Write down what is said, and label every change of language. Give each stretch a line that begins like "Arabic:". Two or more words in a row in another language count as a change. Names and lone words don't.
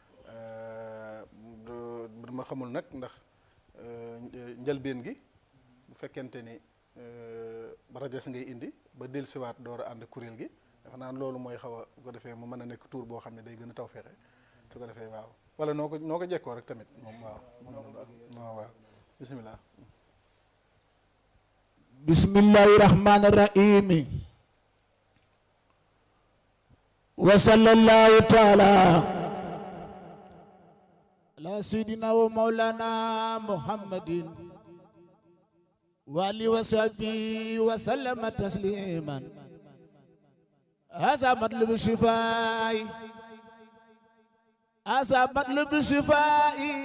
Wolof: dama xamul nag ndax njëlbeen gi bu fekkente ni rajas ngay indi ba dellusiwaat door a ànd kuréel gi dafa naan loolu mooy xaw a bu ko defee mu mën a nekk tuur boo xam ne day gën a taw feexe su ko defee waaw wala noo ko jekkoo rek tamit moom waaw bismillah
Arabic: بسم الله الرحمن الرحيم وصلى الله تعالى على سيدنا ومولانا محمد وعلى آله وصحبه وسلم تسليما هذا مطلب الشفاء هذا مطلب الشفاء